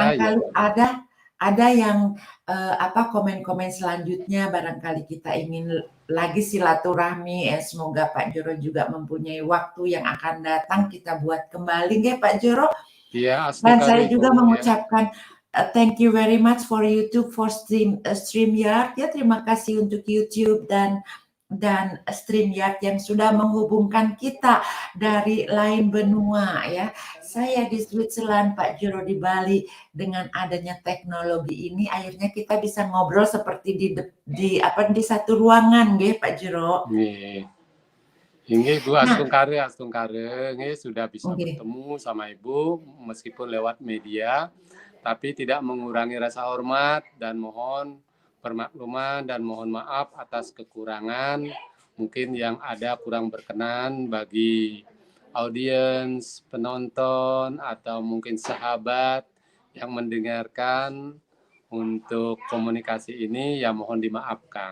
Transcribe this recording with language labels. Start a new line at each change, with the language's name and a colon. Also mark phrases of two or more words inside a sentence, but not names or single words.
Indonesian: Gitu, Barangkali ada yang komen-komen selanjutnya, barangkali kita ingin lagi silaturahmi, semoga Pak Jero juga mempunyai waktu yang akan datang kita buat kembali nggih Pak Jero. Iya, Dan astu saya kali juga Bu, ya. mengucapkan
English: thank you very much for YouTube, for StreamYard
Indonesian: ya, terima kasih untuk YouTube dan StreamYard yang sudah menghubungkan kita dari lain benua ya. Saya di Switzerland, Pak Jero di Bali, dengan adanya teknologi ini akhirnya kita bisa ngobrol seperti di satu ruangan nggih Pak Jero. Nggih. Inggih Bu, astung kare nggih sudah bisa Nggih. bertemu sama Ibu meskipun lewat media, tapi tidak mengurangi rasa hormat dan mohon permakluman dan mohon maaf atas kekurangan mungkin yang ada kurang berkenan bagi audiens, penonton atau mungkin sahabat yang mendengarkan untuk komunikasi ini ya mohon dimaafkan.